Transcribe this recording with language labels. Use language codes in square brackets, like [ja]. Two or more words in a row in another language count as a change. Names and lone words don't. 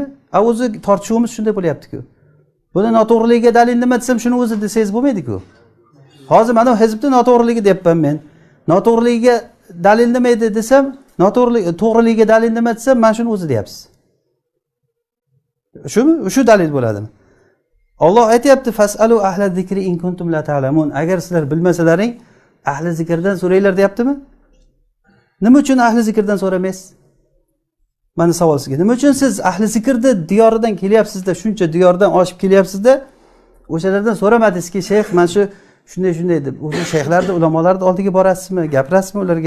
[uz] O'zi tortishuvimiz shunday bo'lyapti-ku. Buni noto'g'riligiga dalil nima desam, shuni o'zi desangiz bo'lmaydi-ku. Hozir mana hizbni noto'g'riligi deyapman men. Noto'g'riligiga dalil nima edi desam, to'g'riligiga dalil nima desam, mana shuni o'zi deyapsiz. Shumi? Shu dalil bo'ladimi? Alloh aytayapti, [ar] فاسألوا أهل الذكر إن كنتم لا تعلمون. [uz] Agar sizlar bilmasalaring, ahli zikrdan so'ranglar deyaptimi? Nima uchun ahli zikrdan so'ramaysiz? Mana savol sizga. Nima uchun siz ahli zikrda diyoridan kelyapsiz-da, shuncha diyordan oshib kelyapsiz-da, o'shalardan so'ramadingizki, shayx, men shunday deb o'zi shayxlarni ulamolarni oldiga borasizmi, gapirasizmi ularga?